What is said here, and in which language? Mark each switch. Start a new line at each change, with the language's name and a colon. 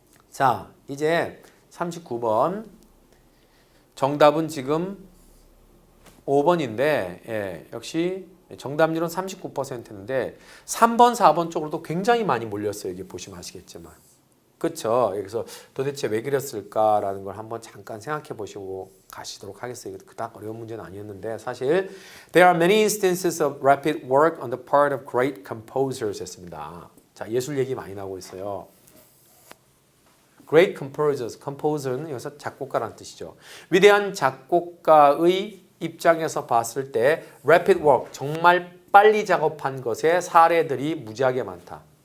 Korean: 자, 이제 39번. 정답은 지금 5번인데 예, 역시 정답률은 39%인데 3번, 4번 쪽으로도 굉장히 많이 몰렸어요. 이게 보시면 아시겠지만. 그렇죠? 그래서 도대체 왜 그랬을까라는 걸 한번 잠깐 생각해 보시고 가시도록 하겠어요. 그닥 어려운 문제는 아니었는데 사실
English: There are many instances of rapid work on the part of great composers
Korean: 했습니다. 자, 예술 얘기 많이 나오고 있어요.
English: Great composers,
Korean: composer는 여기서 작곡가라는 뜻이죠. 위대한 작곡가의 입장에서 봤을 때
English: rapid work,
Korean: 정말 빨리 작업한 것의 사례들이 무지하게 많다.